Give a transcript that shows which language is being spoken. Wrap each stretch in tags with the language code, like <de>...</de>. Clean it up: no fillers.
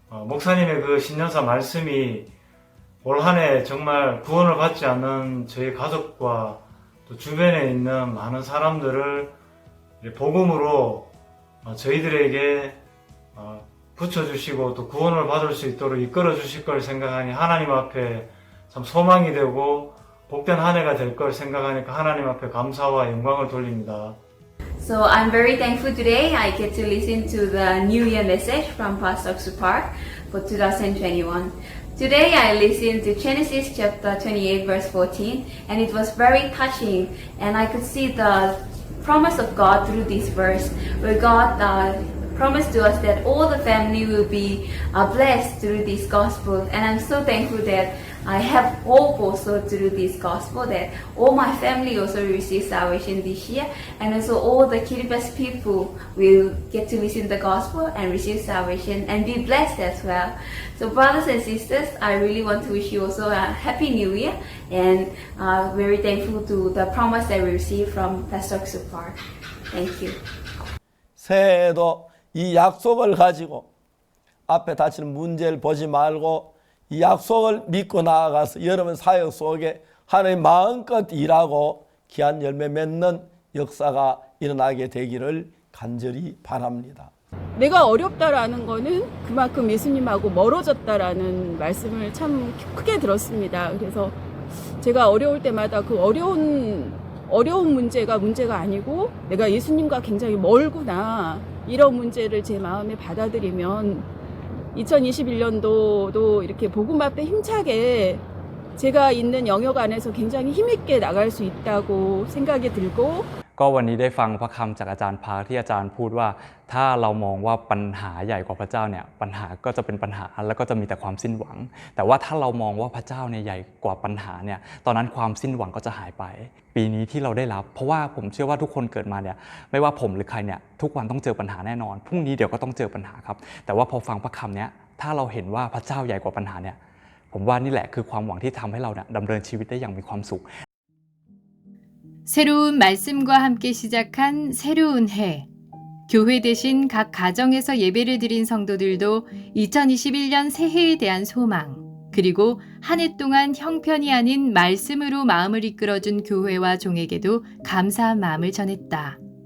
<ko>목사님의 그 신년사 말씀이 올 한 해 정말 구원을 받지 않는 저희 가족과 또 주변에 있는 많은 사람들을 복음으로 저희들에게 붙여주시고 또 구원을 받을 수 있도록 이끌어 주실 걸 생각하니 하나님 앞에 참 소망이 되고 복된 한 해가 될 걸 생각하니까 하나님 앞에 감사와 영광을 돌립니다.</ko> <en>So I'm very thankful today I get to listen to the New Year message from Pastor Supark for 2021. Today I listened to Genesis chapter 28 verse 14 and it was very touching and I could see the promise of God through this verse where God promised to us that all the family will be blessed through this gospel and I'm so thankful that I have hope also through this gospel that all my family also will receive salvation this year and also all the Kiribati people will get to listen to the gospel and receive salvation and be blessed as well. So brothers and sisters, I really want to wish you also a happy new year and very thankful to the promise that we received from Pastor Supark. Thank you.</en> <ko>새해에도 이 약속을 가지고 앞에 닥치는 문제를 보지 말고 이 약속을 믿고 나아가서 여러분 사역 속에 하나님 마음껏 일하고 귀한 열매 맺는 역사가 일어나게 되기를 간절히 바랍니다. 내가 어렵다라는 거는 그만큼 예수님하고 멀어졌다라는 말씀을 참 크게 들었습니다. 그래서 제가 어려울 때마다 그 어려운 문제가 아니고 내가 예수님과 굉장히 멀구나 이런 문제를 제 마음에 받아들이면 2021년도도 이렇게 복음 앞에 힘차게 제가 있는 영역 안에서 굉장히 힘있게 나갈 수 있다고 생각이 들고</ko> <th>ก็วันนี้ได้ฟังพระคำจากอาจารย์พาที่อาจารย์พูดว่าถ้าเรามองว่าปัญหาใหญ่กว่าพระเจ้าเนี่ยปัญหาก็จะเป็นปัญหาแล้วก็จะมีแต่ความสิ้นหวังแต่ว่าถ้าเรามองว่าพระเจ้าเนี่ยใหญ่กว่าปัญหาเนี่ยตอนนั้นความสิ้นหวังก็จะหายไปปีนี้ที่เราได้รับเพราะว่าผมเชื่อว่าทุกคนเกิดมาเนี่ยไม่ว่าผมหรือใครเนี่ยทุกวันต้องเจอปัญหาแน่นอนพรุ่งนี้เดี๋ยวก็ต้องเจอปัญหาครับแต่ว่าพอฟังพระคำเนี้ยถ้าเราเห็นว่าพระเจ้าใหญ่กว่าปัญหาเนี่ยผมว่านี่แหละคือความหวังที่ทำให้เราเนี่ยดำเนินชีวิตได้อย่างมีความสุข</th> <ko>새로운 말씀과 함께 시작한 새로운 해. 교회 대신 각 가정에서 예배를 드린 성도들도 2021년 새해에 대한 소망, 그리고 한 해 동안 형편이 아닌 말씀으로 마음을 이끌어준 교회와 종에게도 감사한 마음을 전했다.</ko>